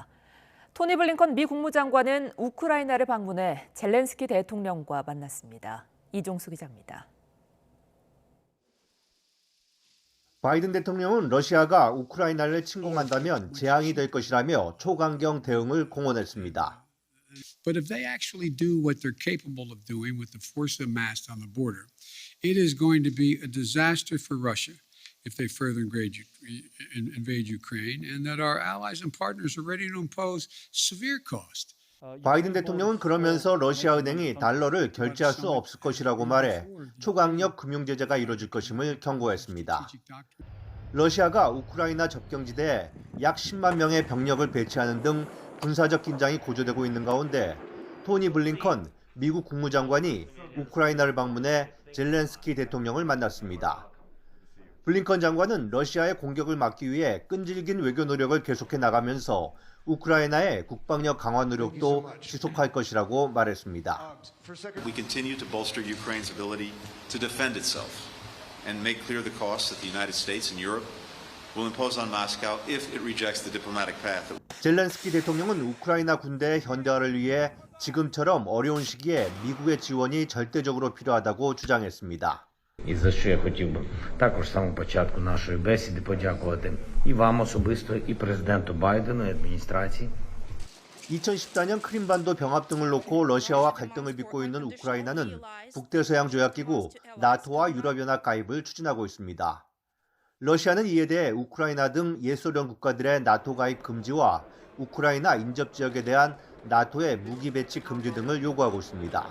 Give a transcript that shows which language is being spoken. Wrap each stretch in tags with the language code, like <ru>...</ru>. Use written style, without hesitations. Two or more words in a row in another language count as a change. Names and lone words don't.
<ko>토니 블링컨 미 국무장관은 우크라이나를 방문해 젤렌스키 대통령과 만났습니다. 이종수 기자입니다. 바이든 대통령은 러시아가 우크라이나를 침공한다면 재앙이 될 것이라며 초강경 대응을 공언했습니다.</ko> <en>But if they actually do what they're capable of doing with the force amassed on the border, it is going to be a disaster for Russia if they further invade Ukraine, and that our allies and partners are ready to impose severe cost.</en> <ko>바이든 대통령은 그러면서 러시아 은행이 달러를 결제할 수 없을 것이라고 말해 초강력 금융 제재가 이뤄질 것임을 경고했습니다. 러시아가 우크라이나 접경지대에 약 10만 명의 병력을 배치하는 등 군사적 긴장이 고조되고 있는 가운데 토니 블링컨 미국 국무장관이 우크라이나를 방문해 젤렌스키 대통령을 만났습니다. 블링컨 장관은 러시아의 공격을 막기 위해 끈질긴 외교 노력을 계속해 나가면서 우크라이나의 국방력 강화 노력도 지속할 것이라고 말했습니다.</ko> <en>We continue to bolster Ukraine's ability to defend itself and make clear the costs that the United States and Europe will impose on Moscow if it rejects the diplomatic path.</en> <ko>젤렌스키 대통령은 우크라이나 군대의 현대화를 위해 지금처럼 어려운 시기에 미국의 지원이 절대적으로 필요하다고 주장했습니다.</ko> <uk>І за що я хотів би також з самого початку нашої бесіди подякувати і вам особисто, і президенту Байдену, і адміністрації.</uk> <ko>2014년 크림반도 병합 등을 놓고 러시아와 갈등을 빚고 있는 우크라이나는 북대서양조약기구 나토와 유럽연합 가입을 추진하고 있습니다. 러시아는 이에 대해 우크라이나 등 옛소련 국가들의 나토 가입 금지와 우크라이나 인접 지역에 대한 나토의 무기 배치 금지 등을 요구하고 있습니다.</ko>